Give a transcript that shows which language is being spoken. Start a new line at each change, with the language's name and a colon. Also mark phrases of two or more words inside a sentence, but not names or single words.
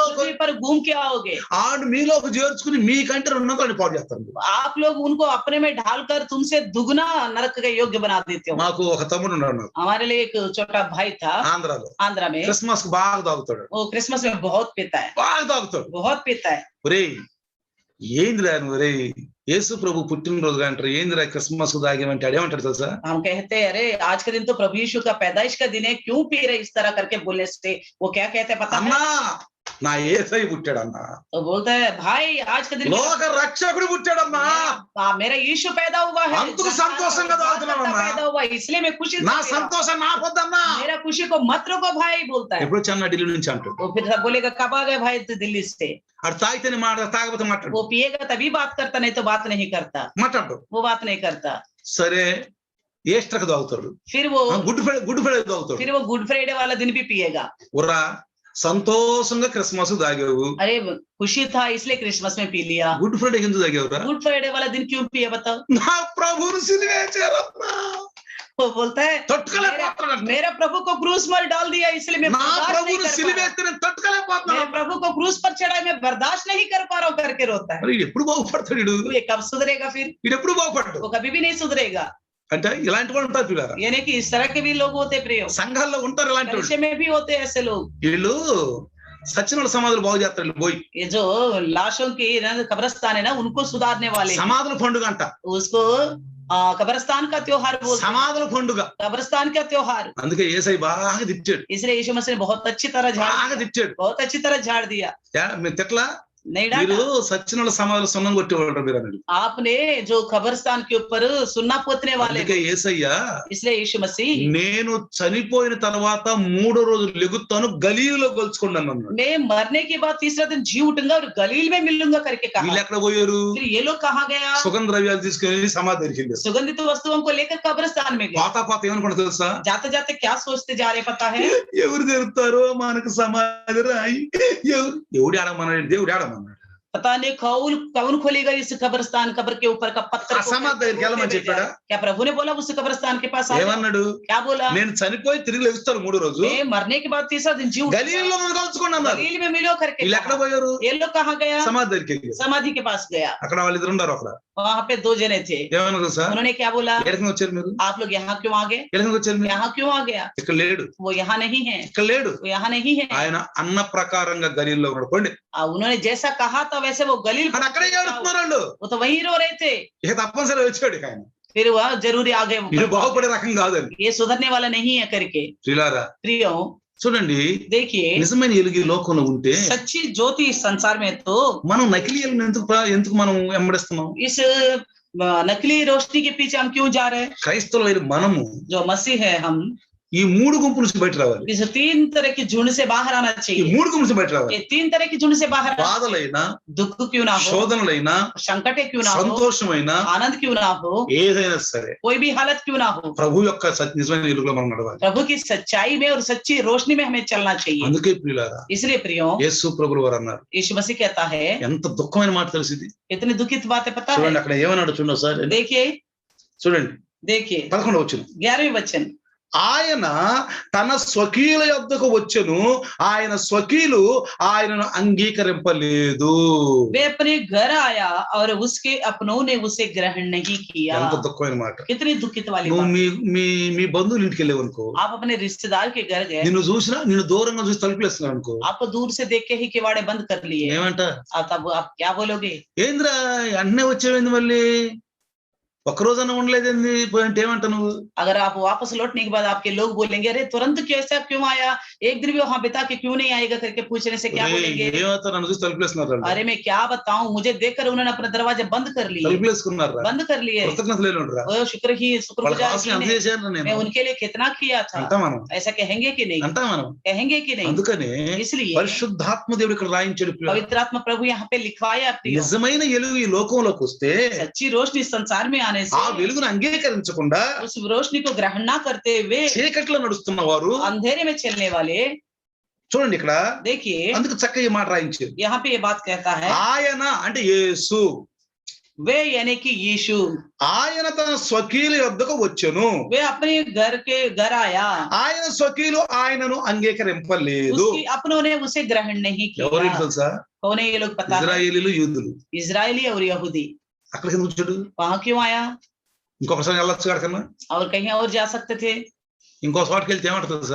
Hindi: पृथ्वी पर घूम के आओगे,
Telugu: ఆడు మీలోకి చేర్చుకుని మీకంటే రెండోని పాడు చేస్తారు
Hindi: आप लोग उनको अपने में ढालकर तुमसे दुगना नरक का योग्य बना देते हो।
Telugu: మాకు ఒక తమ్ముడు ఉన్నాడు నాకు
Hindi: हमारे लिए एक छोटा भाई था
Telugu: ఆంధ్రాలో
Hindi: आंध्रा में,
Telugu: క్రిస్మస్ కు బాగా తాగుతాడు
Hindi: वो क्रिसमस में बहुत पीता है,
Telugu: బాగా తాగుతాడు
Hindi: बहुत पीता है।
Telugu: ఒరేయ్ ఏందిరా నువ్వు ఒరేయ్ యేసు ప్రభు పుట్టినరోజు అంటారు ఏందిరా క్రిస్మస్ కు తాగేమంటే అడేమంటాడు తెలుసా
Hindi: हम कहते हैं अरे आज के दिन तो प्रभु यीशु का पैदाइश का दिन है, क्यों पी रहे इस तरह करके बोलने से, वो क्या कहते हैं पता है?
Telugu: అన్నా నా యేసయ్య పుట్టాడన్నా
Hindi: तो बोलता है भाई आज के दिन
Telugu: లోక రక్షకుడు పుట్టాడన్నా
Hindi: मेरा यीशु पैदा हुआ है,
Telugu: అందుకు సంతోషంగా తాగుతున్నానన్నా
Hindi: पैदा हुआ है, इसलिए मैं खुशी से
Telugu: నా
Hindi: पी रहा हूं।
Telugu: సంతోషం నాకొద్దన్నా
Hindi: मेरा खुशी को मत रोको भाई, बोलता है।
Telugu: ఎప్పుడు వచ్చాను ఢిల్లీ నుంచి అంటాడు
Hindi: वो फिर बोलेगा कब आ गए भाई तो दिल्ली से,
Telugu: అటు తాగితేనే మాట తాగకపోతే మాట్లాడు
Hindi: वो पिएगा तभी बात करता, नहीं तो बात नहीं करता,
Telugu: మాట్లాడు
Hindi: वो बात नहीं करता।
Telugu: సరే ఈస్టర్కి తాగుతాడు
Hindi: फिर वो
Telugu: గుడ్ ఫ్రైడే తాగుతాడు
Hindi: फिर वो गुड फ्राइडे वाला दिन भी पिएगा।
Telugu: ఉరా సంతోషంగా క్రిస్మస్ తాగావు
Hindi: अरे खुशी था इसलिए क्रिसमस में पी लिया,
Telugu: గుడ్ ఫ్రైడే ఎందుకు తాగావురా
Hindi: गुड फ्राइडे वाला दिन क्यों पिए बताओ?
Telugu: నా ప్రభువును సిలువేశారన్నా
Hindi: वो बोलता है
Telugu: తట్టుకోలేకపోతున్నాను
Hindi: मेरा प्रभु को क्रूस पर डाल दिया इसलिए मैं
Telugu: నా
Hindi: बर्दाश्त नहीं
Telugu: ప్రభువును
Hindi: कर पा रहा हूं।
Telugu: సిలువేస్తే నేను తట్టుకోలేకపోతున్నాను
Hindi: मेरे प्रभु को क्रूस पर चढ़ाए मैं बर्दाश्त नहीं कर पा रहा हूँ करके रोता है।
Telugu: మరి ఎప్పుడు బాగుపడతాడు
Hindi: तो ये कब सुधरेगा फिर?
Telugu: వీడు ఎప్పుడు బాగుపడ్డాడు
Hindi: वो कभी भी नहीं सुधरेगा।
Telugu: అంటే ఇలాంటి వాళ్ళు ఉంటారు పిల్లరా,
Hindi: यानी कि इस तरह के भी लोग होते प्रियो,
Telugu: సంఘాల్లో ఉంటారు ఇలాంటి వాళ్ళు.
Hindi: कलीसिया में भी होते ऐसे लोग.
Telugu: వీళ్ళు సచ్చినోళ్ళ సమాధులు బాగు చేస్తారు, వీళ్ళు పోయి
Hindi: ये जो लाशों की कब्रिस्तान है ना, उनको सुधारने वाले,
Telugu: సమాధుల పండుగ అంట.
Hindi: उसको कब्रिस्तान का त्योहार बोलते हैं,
Telugu: సమాధుల పండుగ.
Hindi: कब्रिस्तान का त्योहार.
Telugu: అందుకే యేసయ్య బాగా తిట్టాడు,
Hindi: इसलिए यीशु मसीह ने बहुत अच्छी तरह
Telugu: బాగా తిట్టాడు.
Hindi: बहुत अच्छी तरह झाड़ दिया.
Telugu: మీరు తిట్లా,
Hindi: नहीं
Telugu: మీరు
Hindi: डांटा.
Telugu: సచ్చినోళ్ళ సమాధులు సున్నం కొట్టేవాళ్ళు మీరు అన్నాడు.
Hindi: आपने जो कब्रिस्तान के ऊपर सुन्ना पोतने वाले,
Telugu: అందుకే యేసయ్య
Hindi: इसलिए यीशु मसीह
Telugu: నేను చనిపోయిన తర్వాత 3వ రోజు లెగుతాను, గలీలులో కలుసుకున్నాను అన్నాడు.
Hindi: मैं मरने के बाद तीसरा दिन जी उठूंगा और गलील में मिलूंगा करके कहा.
Telugu: వీళ్ళు ఎక్కడ పోయారు?
Hindi: फिर ये लोग कहाँ गया?
Telugu: సుగంధ ద్రవ్యాలు తీసుకెళ్లి సమాధి దగ్గరికి వెళ్ళారు.
Hindi: सुगंधित वस्तुओं को लेकर कब्रिस्तान में गए.
Telugu: పాత ఏమనుకుంటా తెలుసా?
Hindi: जाते जाते क्या सोचते जा रहे पता है?
Telugu: ఎవరు జరుగుతారో మనకు సమాధి రాయి, ఎవడు ఆడమన్నాడు, దేవుడు ఆడమన్నాడు.
Hindi: पता नहीं कौन खोलेगा इस कब्रिस्तान, कब्र के ऊपर का पत्थर को
Telugu: సమాధి దగ్గరికి వెళ్ళమని చెప్పాడా?
Hindi: क्या प्रभु ने बोला उस कब्रिस्तान के पास?
Telugu: ఏమన్నాడు?
Hindi: क्या बोला?
Telugu: నేను చనిపోయి తిరిగి లెగుస్తాను 3వ రోజు,
Hindi: मैं मरने के बाद तीसरा दिन जी
Telugu: గలీలులో నన్ను కలుసుకోండి అన్నారు.
Hindi: गलील में मिलो करके
Telugu: వీళ్ళు ఎక్కడ
Hindi: कहा.
Telugu: పోయారు?
Hindi: ये लोग कहाँ गया?
Telugu: సమాధి దగ్గరికి వెళ్ళారు.
Hindi: समाधि के पास गया.
Telugu: అక్కడ వాళ్ళిద్దరు ఉన్నారు. అక్కడ
Hindi: वहां पे 2 जने थे.
Telugu: ఏమన్నారు సార్?
Hindi: उन्होंने क्या बोला?
Telugu: ఎక్కడికి వచ్చారు మీరు?
Hindi: आप लोग यहाँ क्यों आ गए?
Telugu: ఎక్కడికి వచ్చారు మీరు?
Hindi: यहाँ क्यों आ गया?
Telugu: ఇక్కడ లేడు,
Hindi: वो यहाँ नहीं है,
Telugu: ఇక్కడ లేడు.
Hindi: वो यहाँ नहीं है.
Telugu: ఆయన అన్న ప్రకారంగా గలీల్లో ఉన్నాడు. పోండి.
Hindi: उन्होंने जैसा कहा था वैसे वो गलील
Telugu: అక్కడ అక్కడే ఏడుస్తున్నారు వాళ్ళు.
Hindi: वो तो वहीं रो रहे थे.
Telugu: ఇక తప్పనిసరిగా వచ్చాడు ఇక ఆయన.
Hindi: फिर वह जरूरी आ गए,
Telugu: ఇది బాగుపడే రకం కాదని.
Hindi: ये सुधरने वाला नहीं है करके.
Telugu: ప్రియులారా
Hindi: प्रियो
Telugu: చూడండి,
Hindi: देखिए,
Telugu: నిజమైన వెలుగు ఈ లోకంలో ఉంటే
Hindi: सच्ची ज्योति इस संसार में तो
Telugu: మనం నకిలీ వెలుగుని ఎందుకు మనం వెంబడిస్తున్నాం?
Hindi: इस नकली रोशनी के पीछे हम क्यों जा रहे हैं?
Telugu: క్రైస్తవులైన మనము
Hindi: जो मसीह है हम
Telugu: ఈ 3 గుంపుల నుంచి బయట రావాలి.
Hindi: इस 3 तरह की झुंड से बाहर आना
Telugu: ఈ
Hindi: चाहिए.
Telugu: 3 గుంపుల నుంచి బయట రావాలి.
Hindi: ये 3 तरह की झुंड से बाहर आना चाहिए.
Telugu: బాధలైనా,
Hindi: दुख क्यों ना हो,
Telugu: శోధనలైనా,
Hindi: संकटे क्यों ना हो,
Telugu: సంతోషమైనా,
Hindi: आनंद क्यों ना हो,
Telugu: ఏదైనా సరే
Hindi: कोई भी हालत क्यों ना हो,
Telugu: ప్రభు యొక్క నిజమైన వెలుగులో మనం నడవాలి.
Hindi: प्रभु की सच्चाई में और सच्ची रोशनी में हमें चलना चाहिए.
Telugu: అందుకే ప్రియులారా,
Hindi: इसलिए प्रियो,
Telugu: యేసు ప్రభువు వారు అన్నారు,
Hindi: यीशु मसीह कहता है,
Telugu: ఎంత దుఃఖమైన మాట తెలిసింది.
Hindi: इतनी दुखित बातें पता
Telugu: చూడండి
Hindi: है.
Telugu: అక్కడ ఏమన్నాడు చూడండి సార్.
Hindi: देखिए
Telugu: చూడండి
Hindi: देखिए
Telugu: 11వ వచనం.
Hindi: 11वें वचन.
Telugu: ఆయన తన స్వకీయుల యొద్దకు వచ్చెను, ఆయన స్వకీయులు ఆయనను అంగీకరింపలేదు.
Hindi: वे अपने घर आया और उसके अपनों ने उसे ग्रहण नहीं किया.
Telugu: ఎంత దుఃఖమైన మాట.
Hindi: कितनी दुखित वाली
Telugu: నువ్వు
Hindi: बात.
Telugu: మీ బంధువుల ఇంటికి వెళ్ళావు అనుకో,
Hindi: आप अपने रिश्तेदार के घर गए,
Telugu: నిన్ను చూసినా నిన్ను దూరంగా చూసి తలుపులేస్తున్నావు అనుకో,
Hindi: आपको दूर से देख के ही किवाड़े बंद कर लिए.
Telugu: ఏమంట?
Hindi: तब आप क्या बोलोगे?
Telugu: ఏంద్రా అన్నే వచ్చేవేంది, మళ్ళీ ఒక్కరోజన్నా ఉండలేదేంది అంటే ఏమంట నువ్వు?
Hindi: अगर आप वापस लौटने के बाद आपके लोग बोलेंगे अरे तुरंत कैसे क्यों आया, एक दिन भी वहां बिता के क्यों नहीं आएगा करके पूछने से क्या बोलेंगे?
Telugu: ఏమవుతా నన్ను చూసి తలుపులేస్తున్నారు,
Hindi: अरे मैं क्या बताऊं, मुझे देखकर उन्होंने अपना दरवाजा बंद कर लिए,
Telugu: తలుపులేసుకున్నారా?
Hindi: बंद कर लिए.
Telugu: కృతజ్ఞతలు ఉండరా?
Hindi: वो शुक्रगुजार
Telugu: వాళ్ళకి అంత చేశాను
Hindi: मैं
Telugu: నేను
Hindi: उनके लिए कितना किया था.
Telugu: అంటా మనం
Hindi: ऐसा कहेंगे कि नहीं?
Telugu: అంటా మనం.
Hindi: कहेंगे कि नहीं?
Telugu: అందుకనే
Hindi: इसलिए
Telugu: పరిశుద్ధాత్మ దేవుడు ఇక్కడ రాయించాడు.
Hindi: पवित्र आत्मा प्रभु यहाँ पे लिखवाया प्रियो,
Telugu: నిజమైన వెలుగు ఈ లోకంలోకి వస్తే
Hindi: सच्ची रोशनी इस संसार में आने
Telugu: ఆ
Hindi: से
Telugu: వెలుగును అంగీకరించకుండా
Hindi: उस रोशनी को ग्रहण ना करते हुए
Telugu: చీకట్లో నడుస్తున్న వారు
Hindi: अंधेरे में चलने वाले,
Telugu: చూడండి ఇక్కడ
Hindi: देखिए
Telugu: అందుకు చక్కగా ఈ మాట రాయించారు.
Hindi: यहाँ पे ये बात कहता है,
Telugu: ఆయన అంటే యేసు,
Hindi: वे यानी कि यीशु,
Telugu: ఆయన తన స్వకీయుల యొద్దకు వచ్చెను,
Hindi: वे अपने घर आया,
Telugu: ఆయన స్వకీయులు ఆయనను అంగీకరింపలేదు.
Hindi: उसकी अपनों ने उसे ग्रहण नहीं
Telugu: ఎవరు
Hindi: किया.
Telugu: తెలుసా?
Hindi: कौन है ये लोग पता है?
Telugu: ఇజ్రాయేలీలు, యూదులు.
Hindi: इजरायली और यहूदी.
Telugu: అక్కడికి ఎందుకు వచ్చాడు?
Hindi: वहां क्यों आया?
Telugu: ఇంకొకసారి వెళ్ళొచ్చు కన్నా,
Hindi: और कहीं और जा सकते थे.
Telugu: ఇంకో చోటుకి వెళ్తే ఏమంటుంది సార్?